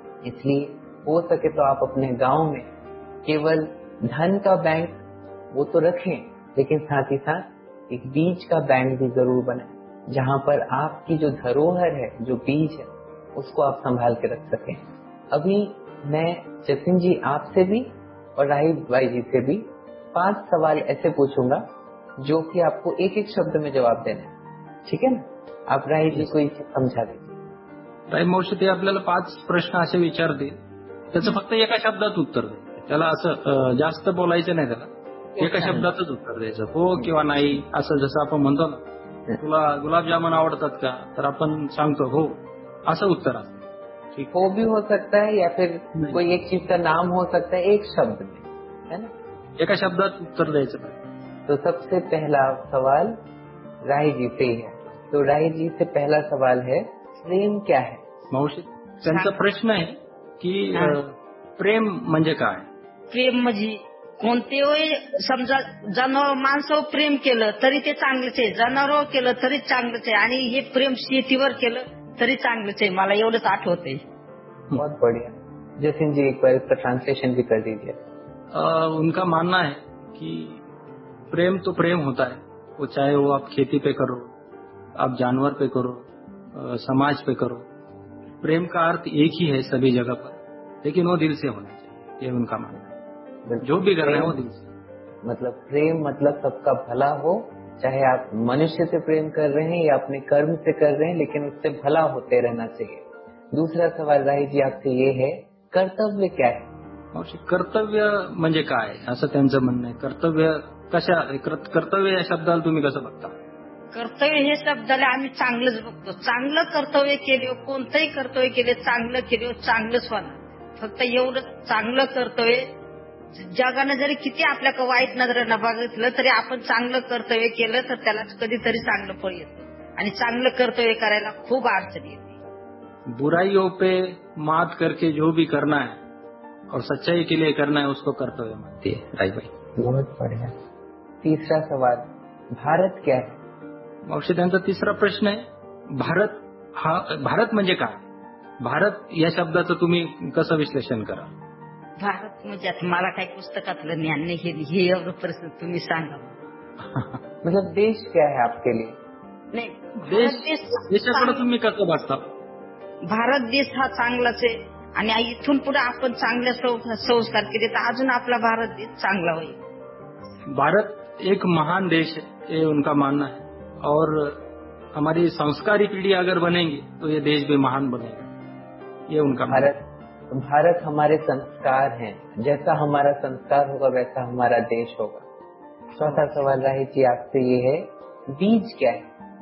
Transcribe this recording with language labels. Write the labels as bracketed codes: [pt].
[hi] इसलिए हो सके तो आप अपने गाँव में केवल धन का बैंक वो तो रखें, लेकिन साथ ही साथ एक बीज का बैंक भी जरूर बनाए, जहाँ पर आपकी जो धरोहर है, जो बीज है, उसको आप संभाल के रख सकें। अभी मैं जतिन जी आपसे भी और राहिब भाई जी से भी 5 सवाल ऐसे पूछूंगा जो कि आपको एक एक शब्द में जवाब देना है, ठीक है ना? आप राहिब जी को इसे समझा दीजिए। [mr] भाई मौसी आपल्याला 5 प्रश्न असे विचार दे, त्याचं फक्त एका शब्दात उत्तर दे, त्याला असं जास्त बोलायचं नाही, त्याला एका शब्दातच उत्तर द्यायचं, हो किंवा नाही। असं जसं आपण म्हणतो ना, तुला गुलाबजामुन आवडतात का, तर आपण सांगतो हो, असं उत्तर असत। [hi] हो भी हो सकता है या फिर कोई एक चीज का नाम हो सकता है, एक शब्द है ना, [mr] एका शब्दात उत्तर द्यायचं। [hi] तो सबसे पहला सवाल राही जी से है, तो राही जी से पहला सवाल है, प्रेम क्या है? [mr] मौसी त्यांचा प्रश्न [hi] है कि [mr] प्रेम म्हणजे काय? प्रेम म्हणजे कोणतेही समजा जनावर माणसं प्रेम केलं तरी ते चांगलंच आहे, जनावर केलं तरी चांगलंच आहे, आणि हे प्रेम शेतीवर केलं तरी चांगलंच आहे, मला एवढंच आठवते। [hi] बहुत बढिया जतिन जी, एक बार ट्रान्सलेशन भी कर दीजिए। उनका मानना है कि प्रेम तो प्रेम होता है, वो चाहे वो आप खेती पे करो, आप जानवर पे करो, समाज पे करो, प्रेम का अर्थ एक ही है सभी जगह पर, लेकिन वो दिल से होना चाहिए, ये उनका मानना है। जो भी कर रहे हैं वो दिल से, मतलब प्रेम मतलब सबका भला हो, चाहे आप मनुष्य से प्रेम कर रहे हैं या अपने कर्म से कर रहे हैं, लेकिन उससे भला होते रहना चाहिए। दूसरा सवाल राही जी आपसे ये है, कर्तव्य क्या है? [mr] मौसी कर्तव्य म्हणजे काय असं त्यांचं म्हणणं आहे, कर्तव्य कशा, कर्तव्य या शब्दाला तुम्ही कसं बघता? कर्तव्य हे शब्दाला आम्ही चांगलंच बघतो, चांगलं कर्तव्य केले, कोणतंही कर्तव्य केले चांगलं केले, चांगलंच होणार, फक्त एवढं चांगलं कर्तव्य। जगाने जरी किती आपल्या वाईट नजरेने बघितलं तरी आपण चांगलं कर्तव्य केलं तर त्याला कधीतरी चांगलं फळ येतं, आणि चांगलं कर्तव्य करायला खूप अडचण येते। [hi] बुराईयो पे मात करके जो भी करना है और सच्चाई के लिए करना है उसको कर्तव्य मानती है राई भाई। बहुत बढ़िया। तीसरा सवाल, भारत क्या है? [mr] मौसी त्यांचा तीसरा प्रश्न [hi] है, [mr] भारत हा भारत म्हणजे काय? भारत या शब्दाचं तुम्ही कसं विश्लेषण करा? भारत म्हणजे मला काही पुस्तकातलं ज्ञान नाही, हे एवढं प्रश्न तुम्ही सांगा। [hi] मतलब देश क्या है आपके लिए? [mr] नाही, देशाकडे तुम्ही कसं बघता? भारत देश हा चांगलाच आहे, आणि इथून पुढे आपण चांगल्या संस्कार केले तर अजून आपला भारत देश चांगला होईल। [hi] भारत एक महान देश है, ये उनका मानना है, और हमारी संस्कारी पीढ़ी अगर बनेगी तो ये देश भी महान बनेगा, ये उनका भारत मानना। भारत हमारे संस्कार हैं, जैसा हमारा संस्कार होगा वैसा हमारा देश होगा। चौथा सवाल राहित जी आपसे ये है, बीज क्या है?